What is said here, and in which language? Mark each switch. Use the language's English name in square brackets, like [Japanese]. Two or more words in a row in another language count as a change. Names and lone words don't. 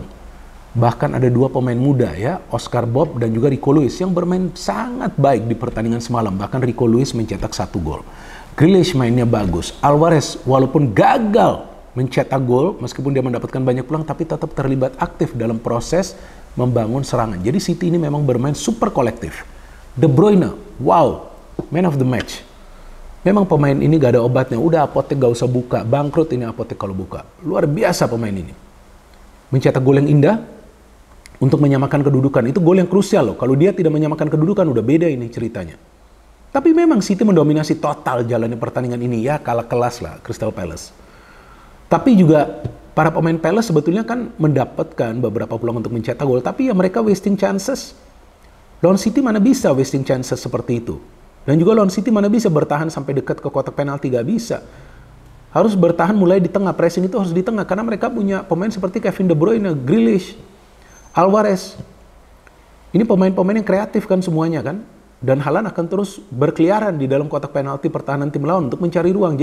[Indonesian] Bahkan ada 2 pemain muda ya, Oscar Bob dan juga Rico Lewis yang bermain sangat baik di pertandingan semalam. Bahkan Rico Lewis mencetak 1 gol. Grealish mainnya bagus. Alvarez walaupun gagal mencetak gol meskipun dia mendapatkan banyak peluang tapi tetap terlibat aktif dalam proses membangun serangan. Jadi City ini memang bermain super kolektif. De Bruyne, wow, [English] man of the match. [Indonesian] Memang pemain ini gak ada obatnya. Udah apotek gak usah buka. Bangkrut ini apotek kalau buka. Luar biasa pemain ini. Mencetak gol yang indah untuk menyamakan kedudukan. Itu gol yang krusial loh. Kalau dia tidak menyamakan kedudukan udah beda ini ceritanya. Tapi memang City mendominasi total jalannya pertandingan ini. Ya kalah kelas lah Crystal Palace. Tapi juga para pemain Palace sebetulnya kan mendapatkan beberapa peluang untuk mencetak gol. Tapi ya mereka [English] wasting chances. [Indonesian] Lawan City mana bisa [English] wasting chances [Indonesian] seperti itu. Dan juga lawan City mana bisa bertahan sampai dekat ke kotak penalti. Gak bisa. Harus bertahan mulai di tengah. Pressing itu harus di tengah. Karena mereka punya pemain seperti Kevin De Bruyne, Grealish, Alvarez. Ini pemain-pemain yang kreatif kan semuanya kan. Dan Haaland akan terus berkeliaran di dalam kotak penalti pertahanan tim lawan untuk mencari ruang.